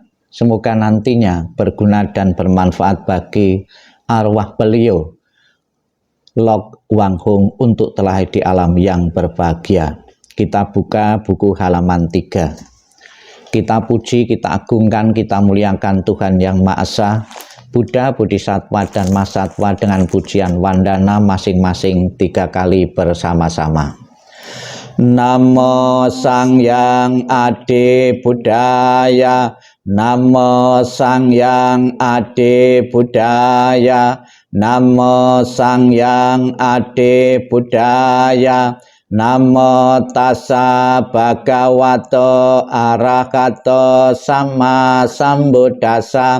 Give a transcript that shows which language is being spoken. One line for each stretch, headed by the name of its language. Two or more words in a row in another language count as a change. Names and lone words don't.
Indonesian: Semoga nantinya berguna dan bermanfaat bagi arwah beliau Lok Wang Hong untuk telah di alam yang berbahagia. Kita buka buku halaman 3. Kita puji, kita agungkan, kita muliakan Tuhan Yang Maha Esa, Buddha, Bodhisattva dan Mahasatwa dengan pujian wandana masing-masing 3 kali bersama-sama.
Pali: Namo Sang Hyang Adi Buddhaya, Namo Sang Hyang Adi Buddhaya, Namo Sang Hyang Adi Buddhaya, Namo tassa bhagavato arahato sama sambuddhassa.